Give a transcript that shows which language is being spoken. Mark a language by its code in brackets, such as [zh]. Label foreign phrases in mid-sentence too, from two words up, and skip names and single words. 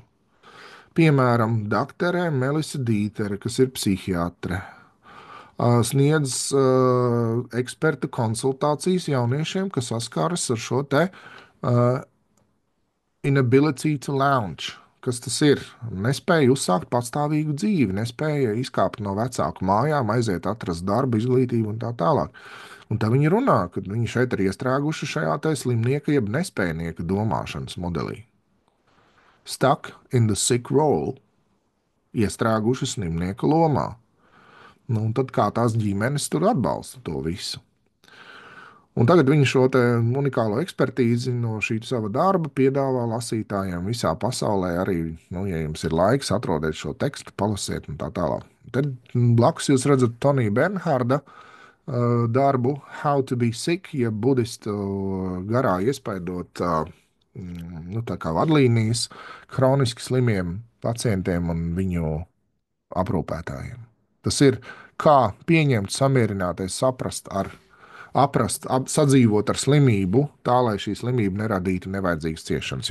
[lv] Piemēram, doktore Melisa Dītere, kas ir psihiatre, sniedz eksperta konsultācijas jauniešiem, kas saskaras ar šo [en] inability to lounge. [lv] Kas tas ir? Nespēja uzsākt patstāvīgu dzīvi, nespēja izkāpt no vecāku mājām, aiziet, atrast darbu, izglītību un tā tālāk. Un tā viņi runā, ka viņi šeit ir iestrēguši šajā slimnieka, jeb nespējnieka domāšanas modelī. [en] Stuck in the sick role, [lv] iestrēguši slimnieka lomā. Nu, un tad kā tās ģimenes tur atbalsta to visu. Un tagad viņi šo unikālo ekspertīzi no šī sava darba piedāvā lasītājiem visā pasaulē. Arī, ja jums ir laiks, atrodiet šo tekstu, palasiet un tā tālāk. Tad blakus jūs redzat Tonija Bernharda darbu How to be sick, ja budistu garā iespaidot tā kā vadlīnijas hroniski slimiem pacientiem un viņu aprūpētājiem. Tas ir kā pieņemt, samierināties, sadzīvot ar slimību, tā lai šī slimība neradītu nevajadzīgas ciešanas.